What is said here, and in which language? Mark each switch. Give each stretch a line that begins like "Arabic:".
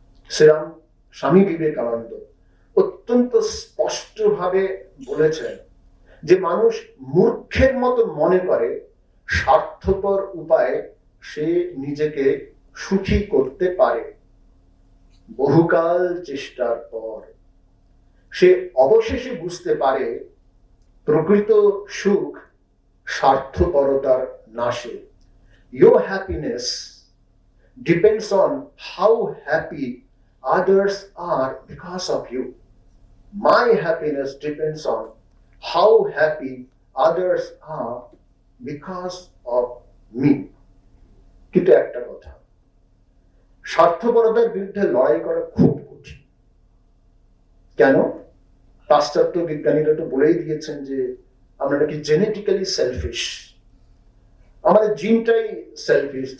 Bangla: শ্রীরাম স্বামী বিবেকানন্দ অত্যন্ত স্পষ্ট ভাবে বলেছেন যে মানুষ মূর্খের মতো মনে করে স্বার্থপর উপায়ে সে নিজেকে সুখী করতে পারে। বহুকাল চেষ্টার পর সে অবশেষে বুঝতে পারে প্রকৃত সুখ স্বার্থপরতার নাশে।
English: Your happiness depends on how happy others are because of you. My happiness depends on how happy others are because of me.
Bangla: কিন্তু একটা কথা, স্বার্থপরতার বিরুদ্ধে লড়াই করা খুব কঠিন। কেন? পাশ্চাত্য বিজ্ঞানীরা তো বলেই দিয়েছেন যে আমরা নাকি জেনেটিক্যালি সেলফিশ, আমাদের জিনটাই সেলফিশ।